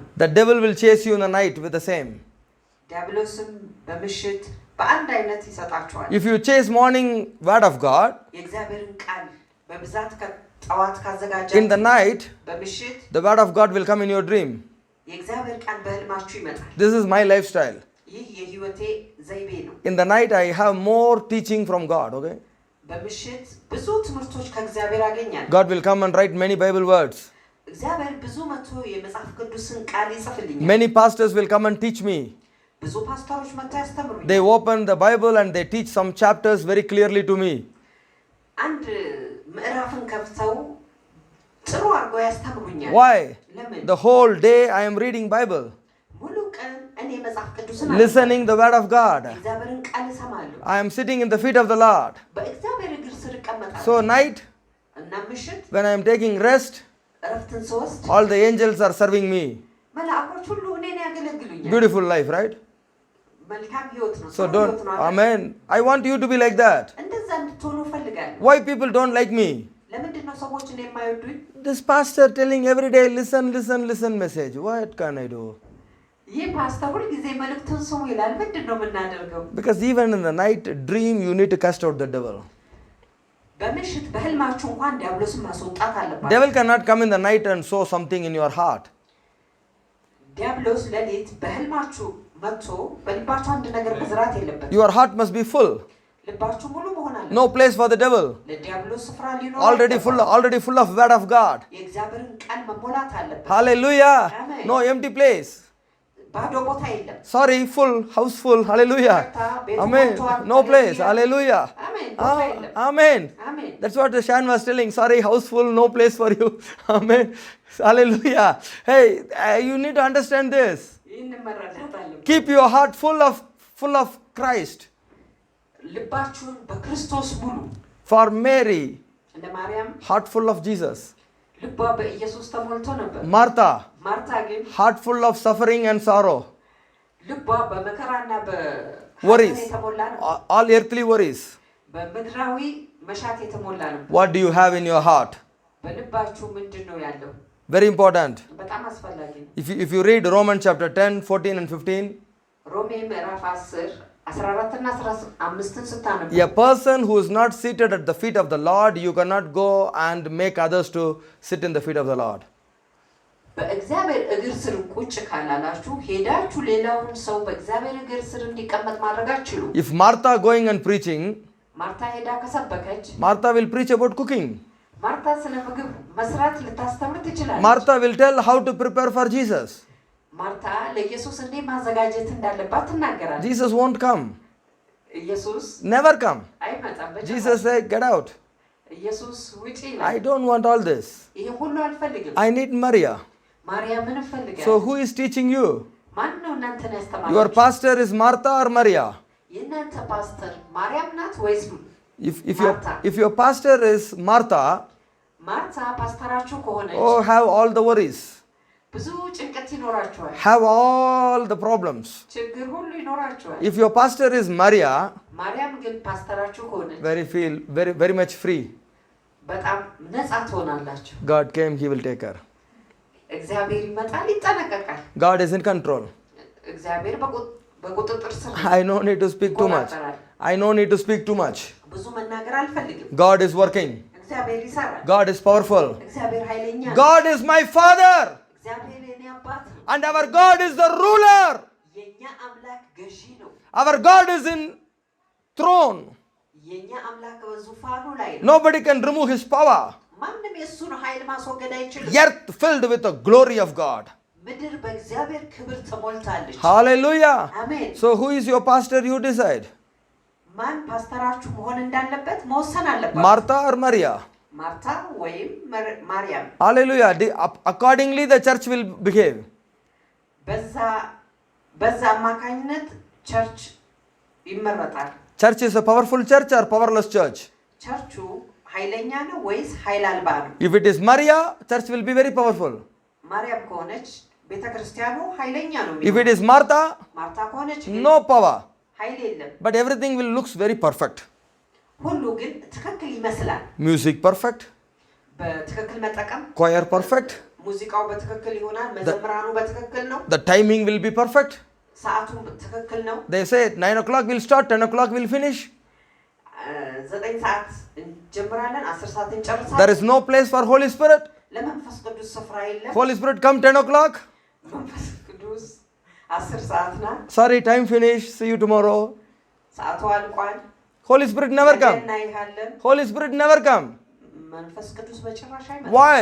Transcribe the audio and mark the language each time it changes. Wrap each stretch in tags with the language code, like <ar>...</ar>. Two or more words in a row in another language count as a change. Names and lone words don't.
<en>The devil will chase you in the night with the same.</en> <am>ዲያብሎስም በምሽት በአንድ አይነት ይሰጣችኋል።</am> <en>If you chase morning word of God,</en> <am>የእግዚአብሔርን ቃል በብዛት ከጠዋት ካዘጋጃችሁ</am> <en>in the night</en> <am>በምሽት</am> <en>the word of God will come in your dream.</en> <am>የእግዚአብሔር ቃል በህልማችሁ ይመጣል።</am> <en>This is my lifestyle.</en> <am>ይህ የህይወቴ ዘይቤ ነው።</am> <en>In the night I have more teaching from God, okay?</en> <am>በምሽት ብዙ ትምህርቶች ከእግዚአብሔር አገኛለሁ።</am> <en>God will come and write many Bible words.</en> <am>እግዚአብሔር ብዙ መጥቶ የመጽሐፍ ቅዱስን ቃል ይጽፍልኛል።</am> <en>Many pastors will come and teach me.</en> <am>ብዙ ፓስተሮች መጥተው ያስተምሩኛል።</am> <en>They open the Bible and they teach some chapters very clearly to me.</en> <am>አንድ ምዕራፍን ከፍተው ጥሩ አድርገው ያስተምሩኛል።</am> <en>Why?</en> <am>ለምን?</am> <en>The whole day I am reading Bible,</en> <am>ሙሉ ቀን እኔ መጽሐፍ ቅዱስን</am> <en>listening the word of God.</en> <am>እግዚአብሔርን ቃል እሰማለሁ።</am> <en>I am sitting in the feet of the Lord.</en> <am>በእግዚአብሔር እግር ስር እቀመጣለሁ።</am> <en>So night,</en> <am>እና ምሽት</am> <en>when I am taking rest,</en> <am>እረፍትን ስወስድ</am> <en>all the angels are serving me.</en> <am>መላእክቶች ሁሉ እኔን ያገለግሉኛል።</am> <en>Beautiful life, right?</en> <am>መልካም ህይወት ነው።</am> <en>So don't, amen. I want you to be like that.</en> <am>እንደዛ እንድትሆኑ እፈልጋለሁ።</am> <en>Why people don't like me?</en> <am>ለምንድን ነው ሰዎች እኔን የማይወዱኝ?</am> <en>This pastor telling every day, listen message. What can I do?</en> <am>ይህ ፓስተር ሁል ጊዜ መልእክቱን ስሙ ይላል። ምንድን ነው የምናደርገው?</am> <en>Because even in the night dream, you need to cast out the devil.</en> <am>በምሽት በህልማችሁ እንኳን ዲያብሎስን ማስወጣት አለባችሁ።</am> <en>Devil cannot come in the night and sow something in your heart.</en> <am>ዲያብሎስ ሌሊት በህልማችሁ መጥቶ በልባችሁ አንድ ነገር መዝራት የለበትም።</am> <en>Your heart must be full.</en> <am>ልባችሁ ሙሉ መሆን አለበት።</am> <en>No place for the devil.</en> <am>ለዲያብሎስ ስፍራ ሊኖር</am> <en>Already full of word of God.</en> <am>የእግዚአብሔርን ቃል መሞላት አለበት።</am> <en>Hallelujah. Amen. No empty place.</en> <am>ባዶ ቦታ የለም።</am> <en>Sorry, full, house full. Hallelujah. Amen. No place. Hallelujah.</en> <am>አሜን። ቦታ የለም።</am> <en>Amen.</en> <am>አሜን።</am> <en>That's what the Shan was telling. Sorry, house full, no place for you. Amen. Hallelujah. Hey, you need to understand this.</en> <am>ይህንን መረዳት አለበት።</am> <en>Keep your heart full of Christ.</en> <am>ልባችሁን በክርስቶስ ሙሉ።</am> <en>For Mary,</en> <am>እንደ ማርያም</am> <en>heart full of Jesus.</en> <am>ልቧ በኢየሱስ ተሞልቶ ነበር።</am> <en>Martha,</en> <am>ማርታ ግን</am> <en>heart full of suffering and sorrow.</en> <am>ልቧ በመከራና በሐዘን</am> <en>Worries.</en> <am>የተሞላ ነው።</am> <en>All earthly worries.</en> <am>በምድራዊ መሻት የተሞላ ነው።</am> <en>What do you have in your heart?</en> <am>በልባችሁ ምንድን ነው ያለው?</am> <en>Very important.</en> <am>በጣም አስፈላጊ ነው።</am> <en>If you read Romans chapter 10, 14 and 15,</en> <am>ሮሜ ምዕራፍ 10 14 እና 15ን ስታነቡ</am> <en>a person who is not seated at the feet of the Lord, you cannot go and make others to sit in the feet of the Lord.</en> <am>በእግዚአብሔር እግር ስር ቁጭ ካላላችሁ ሄዳችሁ ሌላውን ሰው በእግዚአብሔር እግር ስር እንዲቀመጥ ማድረግ አትችሉ።</am> <en>If Martha going and preaching,</en> <am>ማርታ ሄዳ ከሰበከች</am> <en>Martha will preach about cooking.</en> <am>ማርታ ስለ ምግብ መስራት ልታስተምር ትችላለች።</am> <en>Martha will tell how to prepare for Jesus.</en> <am>ማርታ ለኢየሱስ እንዴት ማዘጋጀት እንዳለባት ትናገራለች።</am> <en>Jesus won't come.</en> <am>ኢየሱስ</am> <en>Never come.</en> <am>አይመጣም።</am> <en>Jesus said, get out.</en> <am>ኢየሱስ ውጪ</am> <en>I</en> <am>ይላል።</am> <en>don't want all this.</en> <am>ይሄ ሁሉ አልፈልግም።</am> <en>I need Maria.</en> <am>ማርያምን እፈልጋለሁ።</am> <en>So who is teaching you?</en> <am>ማን ነው እናንተን ያስተማራችሁ?</am> <en>Your pastor is Martha or Maria?</en> <am>የእናንተ ፓስተር ማርያም ናት ወይስ Martha?</am> <en>If your pastor is Martha,</en> <am>ማርታ ፓስተራችሁ ከሆነች</am> <en>oh, have all the worries,</en> <am>ብዙ ጭንቀት ይኖራችኋል።</am> <en>have all the problems.</en> <am>ችግር ሁሉ ይኖራችኋል።</am> <en>If your pastor is Maria,</en> <am>ማርያም ግን ፓስተራችሁ ከሆነች</am> <en>very much free.</en> <am>በጣም ነፃ ትሆናላችሁ።</am> <en>God came, he will take her.</en> <am>እግዚአብሔር ይመጣል፣ ይጠነቀቃል።</am> <en>God is in control.</en> <am>እግዚአብሔር በቁጥጥር ስር ነው።</am> <en>I don't need to speak too much. I don't need to speak too much.</en> <am>ብዙ መናገር አልፈልግም።</am> <en>God is working.</en> <am>እግዚአብሔር ይሰራል።</am> <en>God is powerful.</en> <am>እግዚአብሔር ኃይለኛ ነው።</am> <en>God is my father.</en> <am>እግዚአብሔር የኔ አባት ነው።</am> <en>And our God is the ruler.</en> <am>የኛ አምላክ ገዢ ነው።</am> <en>Our God is in throne.</en> <am>የኛ አምላክ በዙፋኑ ላይ ነው።</am> <en>Nobody can remove his power.</en> <am>ማንም የሱን ኃይል ማስወገድ አይችልም።</am> <en>Earth filled with the glory of God.</en> <am>ምድር በእግዚአብሔር ክብር ተሞልታለች።</am> <en>Hallelujah.</en> <am>አሜን።</am> <en>So who is your pastor? You decide.</en> <am>ማን ፓስተራችሁ መሆን እንዳለበት መወሰን አለበት።</am> <en>Martha or Maria?</en> <am>ማርታ ወይም ማርያም።</am> <en>Hallelujah. Accordingly the church will behave.</en> <am>በዛ አማካኝነት ቸርች ይመረጣል።</am> <en>Church is a powerful church or powerless church?</en> <am>ቸርቹ ኃይለኛ ነው ወይስ ኃይል አልባ ነው?</am> <en>If it is Maria, church will be very powerful.</en> <am>ማርያም ከሆነች ቤተክርስቲያኑ ኃይለኛ ነው።</am> <en>If it is Martha,</en> <am>ማርታ ከሆነች</am> <en>no power.</en> <am>ኃይል የለም።</am> <en>But everything will looks very perfect.</en> <am>ሁሉ ግን ትክክል ይመስላል።</am> <en>Music perfect.</en> <am>በትክክል መጠቀም</am> <en>Choir perfect.</en> <am>ሙዚቃው በትክክል ይሆናል። መዘምራኑ በትክክል ነው።</am> <en>The timing will be perfect.</en> <am>ሰዓቱ ትክክል ነው።</am> <en>They say 9 o'clock will start, 10 o'clock will finish.</en> <am>9 ሰዓት እንጀምራለን፣ 10 ሰዓት እንጨርሳለን።</am> <en>There is no place for Holy Spirit.</en> <am>ለመንፈስ ቅዱስ ስፍራ የለም።</am> <en>Holy Spirit come 10 o'clock.</en> <am>መንፈስ ቅዱስ 10 ሰዓት ናት።</am> <en>Sorry, time finish. See you tomorrow.</en> <am>ሰዓቱ አልቋል።</am> <en>Holy Spirit never come.</en> <am>እናይሃለን።</am> <en>Holy Spirit never come.</en> <am>መንፈስ ቅዱስ በጭራሽ አይመጣም።</am> <en>Why?</en>